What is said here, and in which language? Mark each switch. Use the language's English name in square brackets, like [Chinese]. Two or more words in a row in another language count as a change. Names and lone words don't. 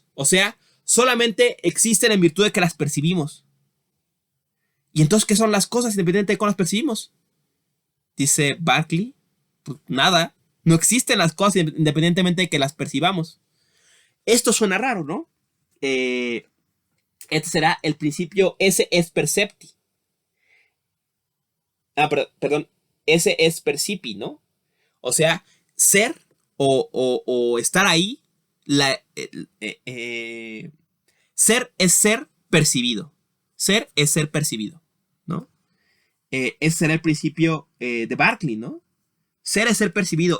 [Spanish] O sea, solamente existen en virtud de que las percibimos. ¿Y entonces qué son las cosas independientemente de cómo las percibimos? Dice Berkeley, pues nada. No existen las cosas independientemente de que las percibamos. Esto suena raro, ¿no? Este será el principio [Latin] esse est percepti. Perdón. Esse est percipi, [Spanish] ¿no? O sea, ser o estar ahí. Ser es ser percibido. Ser es ser percibido, ¿no? Ese será el principio de Berkeley, ¿no? Ser es ser percibido.